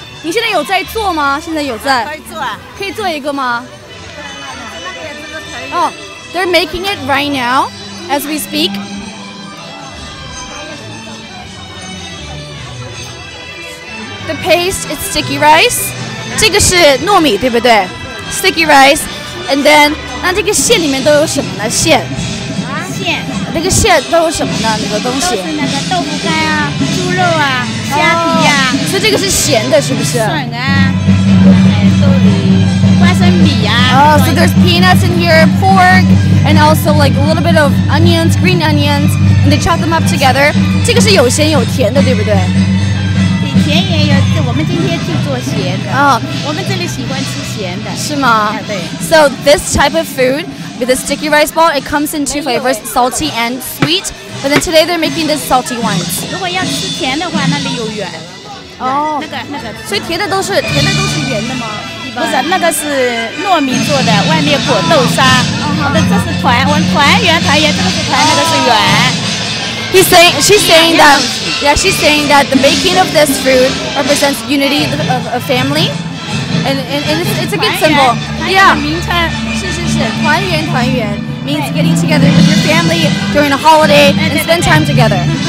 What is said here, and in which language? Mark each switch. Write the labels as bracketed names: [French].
[Chinese] 你现在有在做吗？现在有在。可以做啊。可以做一个吗？哦。 [English] They're making it right now, as we speak. The paste is sticky rice. [Chinese] 这个是糯米，对不对 ？ [English] Sticky rice, and then [Chinese] 那这个馅里面都有什么呢？馅。馅。那个馅都有什么呢？那个东西。都是那个豆腐干啊，猪肉啊，虾皮啊。所以这个是咸的，是不是？笋啊，豆花生米啊。 [English] Oh, so there's peanuts in here, pork, and also like a little bit of onions, green onions, and they chop them up together. [Chinese] 这个是有咸有甜的，对不对？甜也有，我们今天就做咸的。哦，我们这里喜欢吃咸的。是吗？对。 [English] So this type of food with a sticky rice ball, it comes in two flavors, salty and sweet. But then today they're making the salty ones. [Chinese] 如果要吃甜的话，那里有圆。哦，那个。所以甜的都是圆的吗？不是，那个是糯米做的，外面裹豆沙。这是团圆，这个是团，那个是圆。 [English] She's saying that the making of this food represents unity of family, and it's a good symbol. Yeah. [Chinese] 名称是团圆 [English] means getting together with your family during a holiday and spend time together.